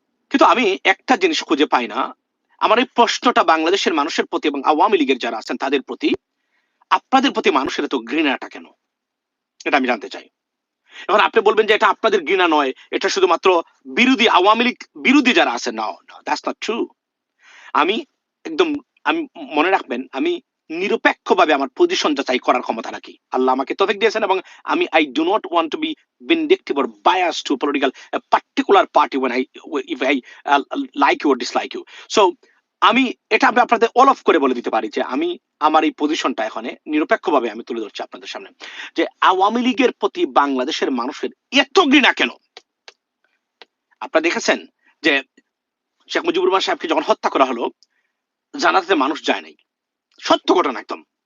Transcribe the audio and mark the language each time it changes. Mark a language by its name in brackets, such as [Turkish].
[Bangla] কিন্তু আমি একটা জিনিস খুঁজে পাই না। আমার এই প্রশ্নটা বাংলাদেশের মানুষের প্রতি এবং আওয়ামী লীগের যারা আছেন তাদের প্রতি, আপনাদের প্রতি মানুষের এত ঘৃণাটা কেন, এটা আমি জানতে চাই। এখন আপনি বলবেন যে এটা আপনাদের ঘৃণা নয়, এটা শুধুমাত্র বিরোধী আওয়ামী লীগ বিরোধী যারা আছে। না, [English] That's not true. [Bangla] আমি একদম, আমি মনে রাখবেন, আমি নিরপেক্ষভাবে আমার পজিশন যাচাই করার ক্ষমতা রাখি। আল্লাহ আমাকে তৌফিক দিয়েছেন এবং আমি [English] I do not want to be vindictive or biased to political a particular party when I if I like you or dislike you. [Bangla] So আমি এটা আমি আপনাদের অল অফ করে বলে দিতে পারি যে আমি আমার এই পজিশনটা এখানে নিরপেক্ষভাবে আমি তুলে ধরছি আপনাদের সামনে, যে আওয়ামী লীগের প্রতি বাংলাদেশের মানুষের এত ঘৃণা কেন। আপনারা দেখেছেন যে শেখ মুজিবুর রহমান সাহেবকে যখন হত্যা করা হলো, জানাতে মানুষ যায় নাই। সত্য ঘটনা একদম।